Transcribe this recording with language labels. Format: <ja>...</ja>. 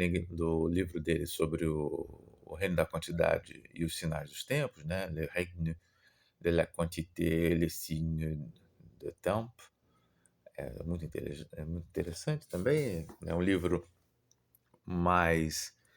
<pt>Do livro dele sobre o reino da quantidade e os sinais dos tempos, né?</pt> <fr>Le règne de la quantité, les signes de temps.</fr> <pt>É muito interessante também. É um livro mais...</pt>